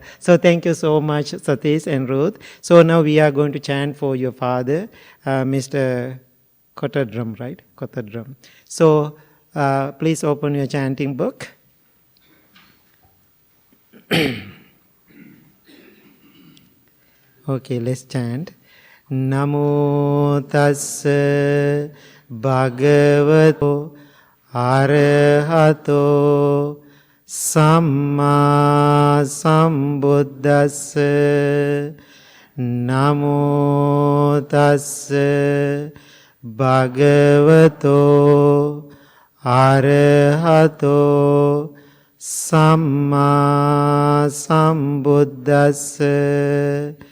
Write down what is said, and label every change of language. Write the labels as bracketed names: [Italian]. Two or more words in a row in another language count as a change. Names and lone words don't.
[English] So thank you so much, Satish and Ruth. So now we are going to chant for your father, Mr. Kotadram, right? Kotadram. So please open your chanting book. Okay, let's chant. [Pali] Namo tassa bhagavato arahato samma sambuddhassa. Namo tassa bhagavato arahato samma sambuddhassa.